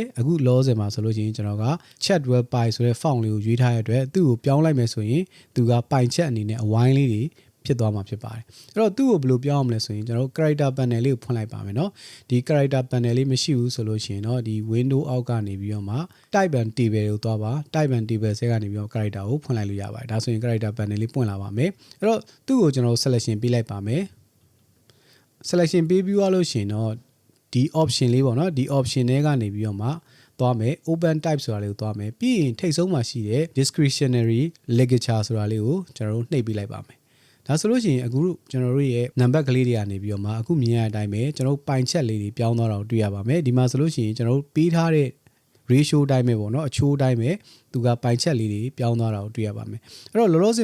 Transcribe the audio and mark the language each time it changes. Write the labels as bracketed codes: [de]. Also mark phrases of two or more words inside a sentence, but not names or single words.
[my] အခု loss မှာဆိုလို့ရှိရင်ကျွန်တော်က Chatwell ပိုင်ဆိုတဲ့ font လေးကိုရွေးထားရတဲ့အတွက်သူ့ကိုပြောင်းလိုက်မယ်ဆိုရင်သူကပိုင်ချက်အနေနဲ့အဝိုင်းလေးတွေဖြစ်သွားမှာဖြစ်ပါတယ်အဲ့တော့သူ့ကိုဘယ်လိုပြောင်းအောင်လဲဆိုရင်ကျွန်တော်တို့ [en] character panel [my] လေးကိုဖွင့်လိုက်ပါမယ်เนาะဒီ [en] character panel [my] လေးမရှိဘူးဆိုလို့ရှိရင်တော့ဒီ window အောက်ကနေပြီးတော့မှ [en] type and table [my] ကိုသွားပါ [en] type and table [my] ဆဲကနေပြီးတော့ character ကိုဖွင့်လိုက်လို့ရပါတယ်ဒါဆိုရင် [en] character panel [my] လေးပွင့်လာပါမယ်အဲ့တော့သူ့ကိုကျွန်တော် selection ပေးလိုက်ပါမယ် selection ပေးပြီးသွားလို့ရှိရင်တော့ဒီ option လေးပေါ့เนาะဒီ option တွေကနေပြီးတော့မှသွားမယ် [en] open type [my] ဆိုတာလေးကိုသွားမယ်ပြီးရင်ထိပ်ဆုံးမှာရှိတဲ့ [en] discretionary ligature [my] ဆိုတာလေးကိုကျွန်တော်တို့နှိပ်ပေးလိုက်ပါမယ်ဒါဆိုလို့ရှိရင်အခုကျွန်တော်တို့ရဲ့ number ကလေးတွေကနေပြီးတော့မှအခုမြင်ရတဲ့အတိုင်းပဲကျွန်တော်ပိုင်ချက်လေးတွေပြောင်းသွားတာကိုတွေ့ရပါမယ်ဒီမှာဆိုလို့ရှိရင်ကျွန်တော်ပေးထားတဲ့ ratio တိုင်းပဲပေါ့နော်အချိုးတိုင်းပဲသူကပိုင်ချက်လေးတွေပြောင်းသွားတာကိုတွေ့ရပါမယ်အဲ့တော့လောလောဆ